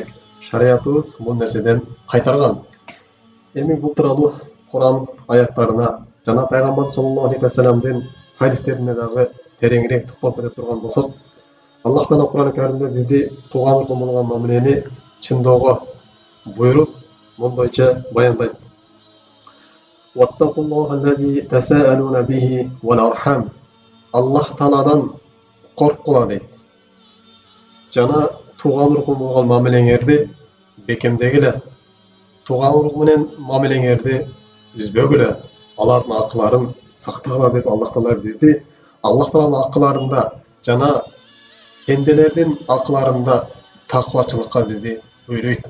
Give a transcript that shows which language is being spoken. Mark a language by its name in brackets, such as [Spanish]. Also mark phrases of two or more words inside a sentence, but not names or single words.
[Kyrgyz] Шариатыбыз бул нерседен кайтарган. Эми бул тууралуу Куран аяттарына жана пайгамбар саллаллаху алейхи вассаламдын хадистерине дагы тереңирээк токтолуп кете турган болсок, Аллах Таала Куран Каримде бизди туган урug'un болгон мамилени чындоого буйруп, мондойча баяндайт. [Arabic] واتقوا الله الذي تساءلون به والأرحام. [Kyrgyz] Аллах Тааладан коркула дейт. Жана туган урug'un болгон мамилеңерди бекемдегиле. Туган уруг менен мамилеңерди үзбөгүлө. Алардын акыларын сактагыла деп Аллах Таала бизди Аллах Тааланын акыларында жана пенделердин акыларында таквачылыкка бизди буйруйт.